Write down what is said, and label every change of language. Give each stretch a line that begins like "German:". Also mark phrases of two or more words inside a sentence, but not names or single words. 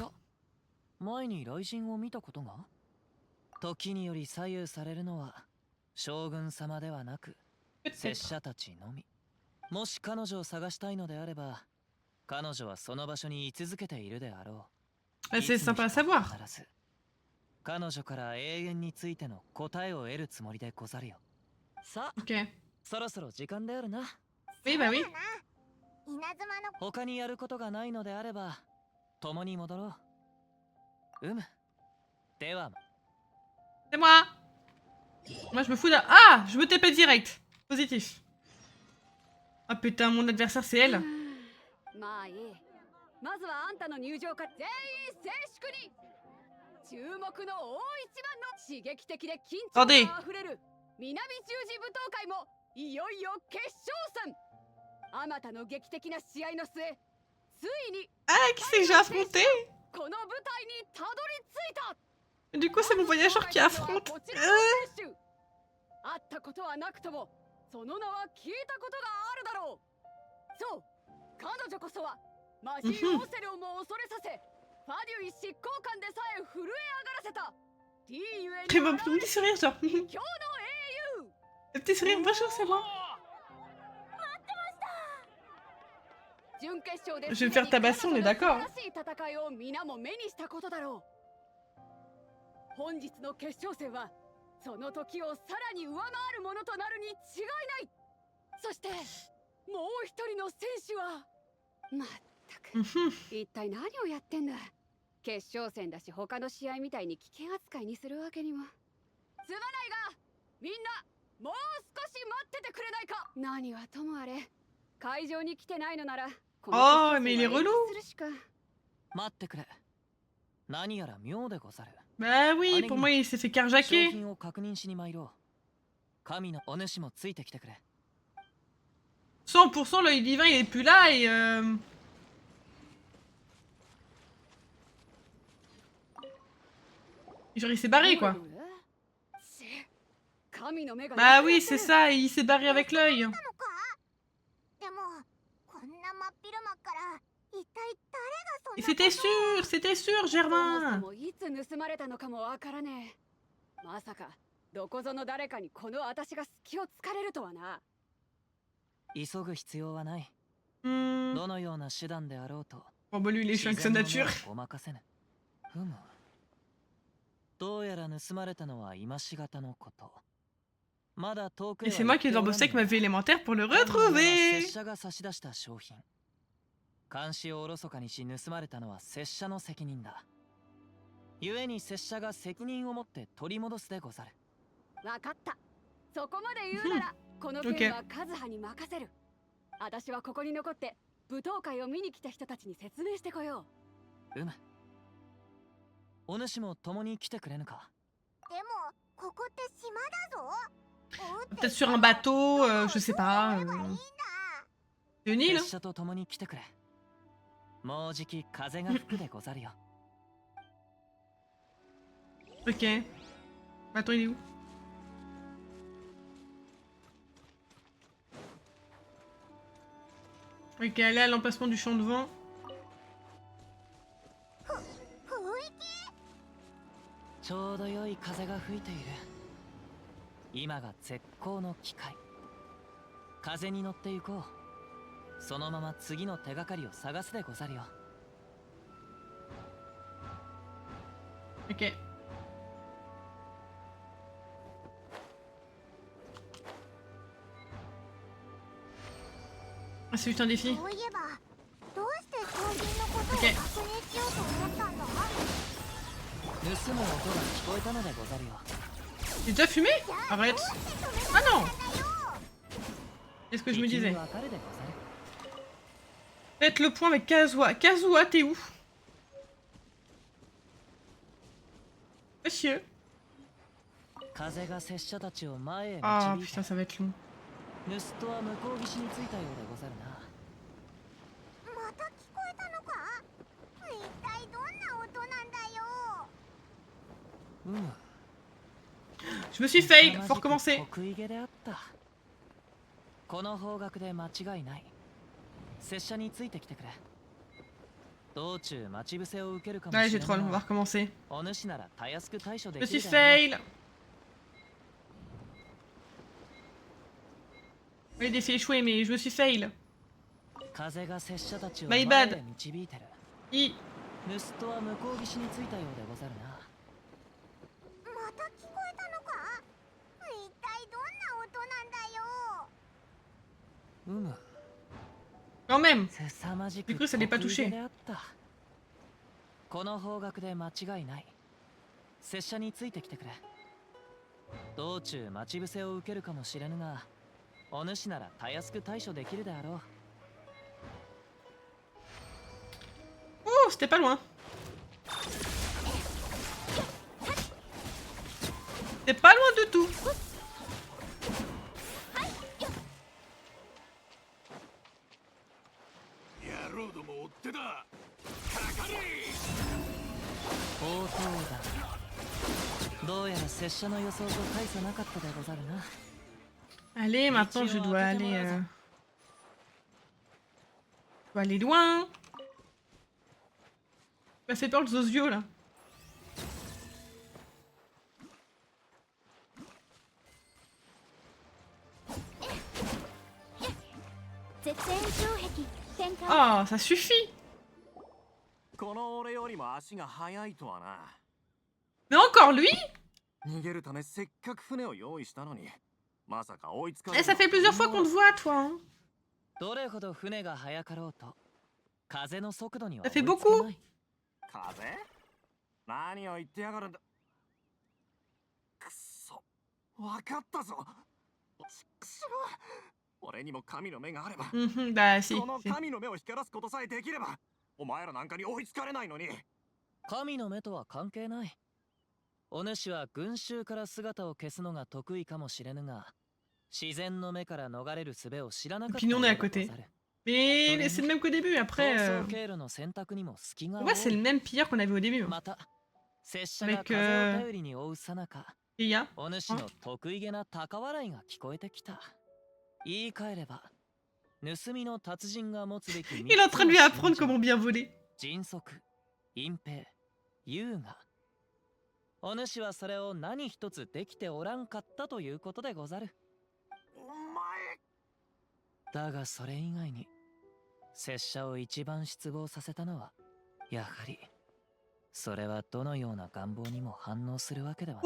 Japanese: おや、前に雷神を見たことが？時により左右されるのは将軍様ではなく拙
French: Peut-être.
Japanese: 者たちのみ。もし彼女を探したいのであれば、彼女はその場所に居続けているであろう。
French: Ah, c'est sympa à savoir.
Japanese: 必ず彼女から永遠についての答えを得るつもりでござるよ。さあ、
French: Ok.
Japanese: そろそろ時間であるな。
French: Oui, bah oui.
Japanese: 稲妻の他にやることがないのであれば、共に戻ろう。では。
French: C'est moi. Moi, je me fous d'un... Ah, je me TP direct. Positif. Ah putain, mon adversaire, c'est elle.
Japanese: まあいい。まずはあんたの入場から全員静粛に。注目の大一番の刺激的で緊張感あふれる南十字舞踏会もいよいよ決勝戦。あまたの劇的な試合の末、ついに
French: Ah, qui c'est que j'ai affronté?
Japanese: この舞台にたどり着いた。
French: Du coup, c'est mon voyageur qui affronte.
Japanese: 会ったことはなくともその名は聞いたことがあるだろう。そう、彼女こそはマジー・オセルをも恐れさせ、ファデュイ執行官でさえ震え上がらせたディーユエ
French: Il m'a un petit sourire, genre.
Japanese: 今日の英雄。
French: Le petit sourire, bonjour, c'est moi.
Japanese: 準決勝で
French: Je vais me faire tabasser, on est d'accord.
Japanese: 素晴らしい戦いを皆も目にしたことだろう。本日の決勝戦はその時をさらに上回るものとなるに違いない。そしてもう一人の選手はまったく一体何をやってんだ。決勝戦だし他の試合みたいに危険扱いにするわけにも。すまないがみんなもう少し待っててくれないか。何はともあれ会場に来てないのなら
French: Oh, mais il est relou.
Japanese: 待ってくれ。何やら妙でござる。
French: Bah oui, pour moi, il s'est fait carjacker.
Japanese: 商品を確認しに参ろう。神のお主もついてきてくれ。
French: 100% l'œil divin, il est plus là et... Genre, il s'est barré, quoi. Bah oui, c'est ça, il s'est barré avec l'œil.
Japanese: でもこんな真っ昼間から一体誰がそんな
French: Et c'était sûr, Germain.
Japanese: いつ盗まれたのかもわからねえ。まさかどこぞの誰かにこの私が隙を突かれるとはな。急ぐ必要はない。 Hmm. どのような手段であろうと
French: Bon, bah lui, il est chiant avec sa
Japanese: 自然
French: nature.
Japanese: の目をごまかせぬ。ふむ。どうやら盗まれたのは今しがたのこと。まだ遠くへ
French: Et
Japanese: は
French: c'est
Japanese: 行
French: moi
Japanese: っ
French: qui
Japanese: て
French: dois
Japanese: おら
French: bosser
Japanese: ぬ
French: avec ma vie élémentaire pour le
Japanese: が、拙
French: retrouver.
Japanese: 者が差し出した商品。監視をおろそかにし盗まれたのは拙者の責任だ。故に拙者が責任を持って取り戻すでござる。わかった。そこまで言うなら、この件はカズハに任せる。私はここに残って舞踏会を見に来た人たちに説明してこようむ。お主も共に来てくれぬか。でもここって島だぞ。
French: Peut-être sur un bateau, je sais pas. Une île.
Japanese: 拙者と共に来てくれ。もうじき風が吹くでござるよ。
French: Ok. Bateau, il est où? Ok, aller à l'emplacement du champ de vent.
Japanese: ちょうど良い風が吹いている。今が絶好の機会。風に乗って行こう。そのまま次の手がかりを探すでござるよ。
French: Ok. Ah, c'est juste un défi.
Japanese: そういえばどうして将軍のことを確認しようと思ったんだ。盗む音が聞こえたのでござるよ。
French: J'ai déjà fumé? Arrête. Ah non! C'est ce que je me
Japanese: 敵に
French: disais.
Japanese: わかるでござる。
French: Faites le point avec Kazuha. Kazuha, t'es où? Monsieur.
Japanese: 風が拙者たちを前へ
French: Ah
Japanese: 導い
French: putain,
Japanese: た。
French: ça va être long.
Japanese: 盗人は向こう岸に着いたようでござるな。また聞こえたのか。一体どんな音なんだよ。うむ。
French: Je me suis fail.
Japanese: 凄ま
French: Faut
Japanese: じく
French: recommencer.
Japanese: 得意げであった。この方角で間違いない。拙者についてきてくれ。道中待ち伏せを受けるかも
French: Ouais,
Japanese: し
French: j'ai
Japanese: れ
French: troll.
Japanese: ぬ
French: On va
Japanese: が、
French: recommencer.
Japanese: お主ならたやすく対処で
French: Je
Japanese: きる
French: suis
Japanese: だろう。
French: fail. Les défis échoués, mais je me suis fail.
Japanese: 風が拙者たちを
English: My
Japanese: 前
English: bad.
Japanese: へ導いてる。
English: I.
Japanese: 盗人は向こう岸に着いたようでござるな。また聞こえたのか。一体どんな音なんだよ。うむ。
French: Quand même.
Japanese: 凄まじく
French: Du coup, ça n'est pas
Japanese: 得意
French: touché.
Japanese: げであった。この方角で間違いない。拙者についてきてくれ。道中待ち伏せを受けるかもしれぬが、お主ならたやすく対処できるであろう。
French: Oh, c'était pas loin. C'était pas loin du tout.
Japanese: 野郎ども追ってだ。かかれ。応答だ。どうやら拙者の予想と大差なかったでござるな。
French: Allez, maintenant je dois aller. Je dois aller loin. Ça fait peur le Zozio là.
Japanese: 絶縁障壁展開。
French: Oh, ça suffit.
Japanese: この俺よりも足が速いとはな。
French: Mais encore lui?
Japanese: 逃げるためせっかく船を用意したのに、まさか追いつか
French: Eh, ça fait plusieurs fois qu'on te voit, toi. Hein.
Japanese: どれほど船が速かろうと、風の速度には
French: Ça
Japanese: 追い
French: fait
Japanese: つけ
French: beaucoup.
Japanese: ない。風？何を言ってやがるんだ。くそ、わかったぞ。ちくしょう。俺にも神の目があれば、
French: Mhm, bah si.
Japanese: この
French: si.
Japanese: 神の目を光らすことさえできれば、お前らなんかに追いつかれないのに。神の目とは関係ない。お主は群衆から姿を消すのが得意かもしれぬが、自然の目から逃れる術を知らなかった
French: Puis nous, on est à
Japanese: ようで
French: côté.
Japanese: ござる。
French: Mais c'est le même qu'au début. Après,
Japanese: 逃走経路の選択にも隙が
French: en
Japanese: 多
French: vrai, c'est le
Japanese: い。
French: même pillard qu'on avait au début. Hein.
Japanese: また、拙者が
French: Avec
Japanese: 風を頼りに追うさなか、
French: Et il y a.
Japanese: お主の得意げな高笑いが聞こえてきた。言い換えれば、盗みの達人が持つべき
French: Il est en train de lui apprendre comment bien voler.
Japanese: 迅速、隠蔽、優雅。お主はそれを何一つできておらんかったということでござる。お前。だがそれ以外に拙者を一番失望させたのはやはりそれはどのような願望にも反応するわけではない